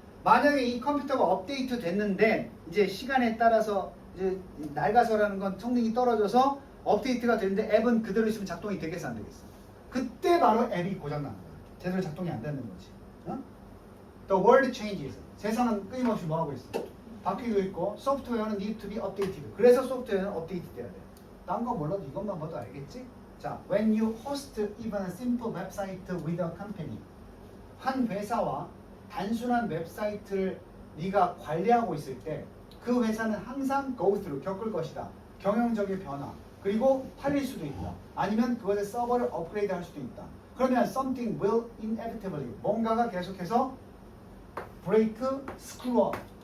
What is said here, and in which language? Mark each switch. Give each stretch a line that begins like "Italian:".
Korean: 만약에 이 컴퓨터가 업데이트 됐는데 이제 시간에 따라서 이제 낡아서라는 건 성능이 떨어져서 업데이트가 되는데 앱은 그대로 있으면 작동이 되겠어 안 되겠어? 그때 바로 앱이 고장나는 거야. 제대로 작동이 안 되는 거지.
English: The world changes.
Korean: 세상은 끊임없이 뭐 하고 있어? 바뀌고 있고 소프트웨어는
English: need to be updated.
Korean: 그래서 소프트웨어는 업데이트 돼야 돼. 딴 거 몰라도 이것만 봐도 알겠지?
English: 자, when you host even a simple website with a company.
Korean: 한 회사와 단순한 웹사이트를 네가 관리하고 있을 때 그 회사는 항상
English: go through,
Korean: 겪을 것이다. 경영적인 변화. 그리고 팔릴 수도 있다. 아니면 그것의 서버를 업그레이드 할 수도 있다. 그러면
English: something will inevitably,
Korean: 뭔가가 계속해서
English: break, screw up.